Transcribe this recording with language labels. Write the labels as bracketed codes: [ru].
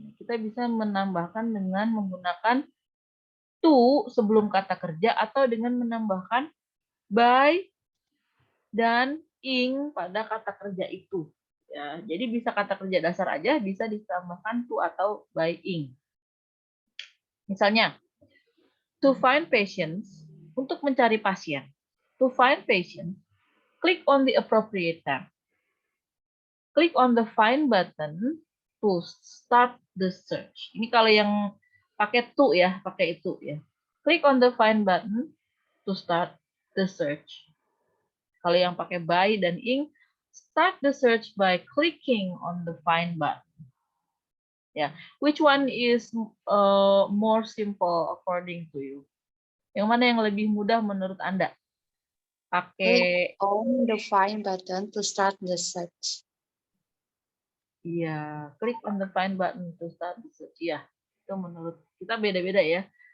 [id] Kita bisa menambahkan dengan menggunakan to sebelum kata kerja atau dengan menambahkan by dan ing pada kata kerja itu. Ya, jadi bisa kata kerja dasar aja, bisa ditambahkan to atau by ing. Misalnya, [en] to find patients, [id] untuk mencari pasien. [en] To find patient, click on the appropriate tab. Click on the find button to start the search. [id] Ini kalau yang pakai to ya, pakai itu ya. [en] Click on the find button to start the search. [id] Kalau yang pakai by dan ing, [en] start the search by clicking on the find button. Ya, which one is more simple according to you? [id] Yang mana yang lebih mudah menurut Anda? Pakai [en] on the find button to start the search. Iya, klik on the find button to start the search. [id] Iya, itu menurut kita beda-beda ya.